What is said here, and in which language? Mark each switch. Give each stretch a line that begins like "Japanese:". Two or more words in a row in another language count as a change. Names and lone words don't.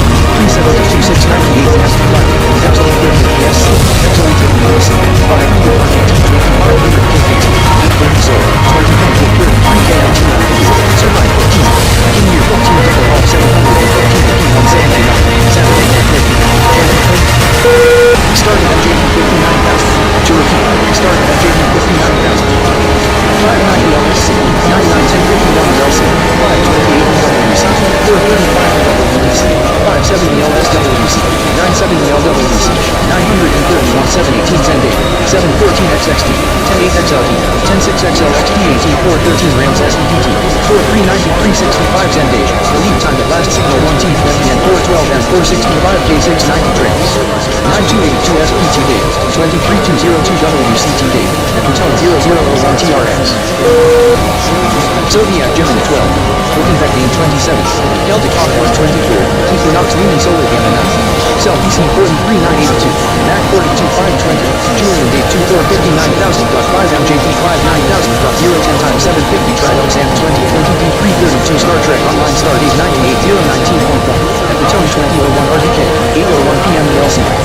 English: 372698 S Black, Epsilon 30 PSC, Epsilon 50 PSC, 500 Black, 500 KKT, 30 Soul, 20 KMT, Survive 14, in year 14 double off 714 on Saturday night, Saturday night 50, started at JD 59,000, to repeat, started at JD 59,000. 590 LC, 9910 LC, 528 LWC, 435 LWC, 570 LSWC, 970 LWC, 930 1718 Zenday, 714 XXT, 108 XLT, 106 XLXT, 413 Rams SVPT, 4390 365 Zenday, the lead time at last signal 1 T20 and 412 and 465 K690 trains, 9282 SPT day, 23202 WCT day, at the tone 0001 TRX. Zodiac Gemini 12, Openvecting 27th, Celtic Hawk 24, Equinox Lunar Solar Gamma 9, Cell PC 43982, Mac 42520, Julian Date 2459,000.5 MJP 59000.010 times 750 Tridox and 2020 D332 Star Trek Online Star Date 98019.1, at the tone 2001 RDK, 8:01 PM ELC.